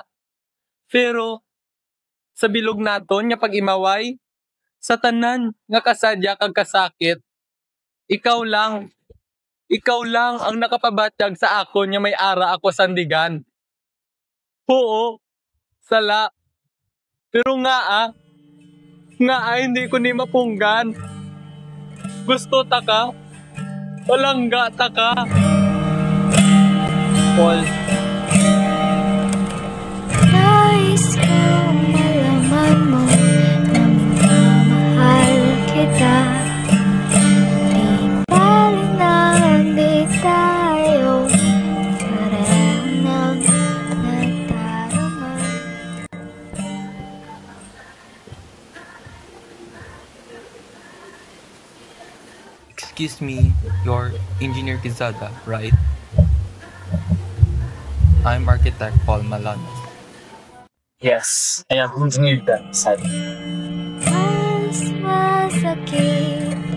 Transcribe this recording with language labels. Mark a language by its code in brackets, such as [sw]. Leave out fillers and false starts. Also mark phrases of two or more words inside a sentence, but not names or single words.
[hil] Pero sa bilog naton nga pag-imaway, sa tanan nga kasadya kag kasakit, ikaw lang ang nakapabatsyag sa akon nga may ara ako sandigan. Oo, sala. Pero nga hindi ko ni mapunggan. Gusto ta ka? Palangga ta ka? Paul. [tl] Nais kong malaman mo na mahal kita. Di bali na hindi tayo pareho nang nagdarama. [en] Excuse me, you're Engineer Quezada, right? I'm Architect Paul Malanos. Yes, I am engineer that side. [tl] Mas masakit